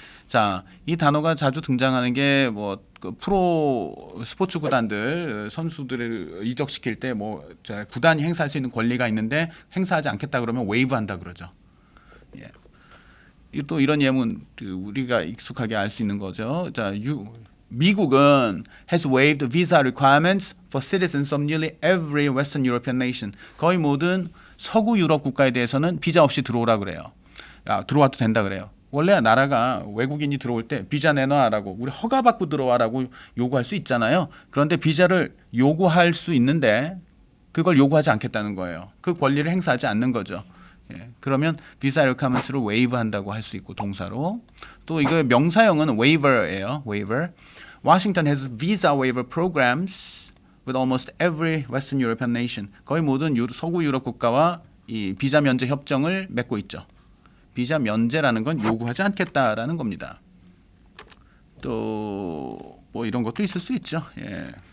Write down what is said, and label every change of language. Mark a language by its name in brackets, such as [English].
[Korean] 자, 이 단어가 자주 등장하는 게 프로 스포츠 구단들 선수들을 이적시킬 때 구단이 행사할 수 있는 권리가 있는데 행사하지 않겠다 그러면 웨이브한다 그러죠. 또 이런 예문 우리가 익숙하게 알 수 있는 거죠. 자, 미국은 [English] has waived visa requirements for citizens of nearly every Western European nation. [Korean] 거의 모든 서구 유럽 국가에 대해서는 비자 없이 들어오라 그래요. 들어와도 된다 그래요. 원래 나라가 외국인이 들어올 때 비자 내놔라고 우리 허가받고 들어와라고 요구할 수 있잖아요. 그런데 비자를 요구할 수 있는데 그걸 요구하지 않겠다는 거예요. 그 권리를 행사하지 않는 거죠. 예, 그러면 비자 requirements를 waive한다고 할 수 있고 동사로 또 이거 명사형은 waiver예요. waiver. [English] Washington has visa waiver programs with almost every Western European nation. [Korean] 거의 모든 서구 유럽 국가와 이 비자 면제 협정을 맺고 있죠. 비자 면제라는 건 요구하지 않겠다라는 겁니다. 또 뭐 이런 것도 있을 수 있죠. 예.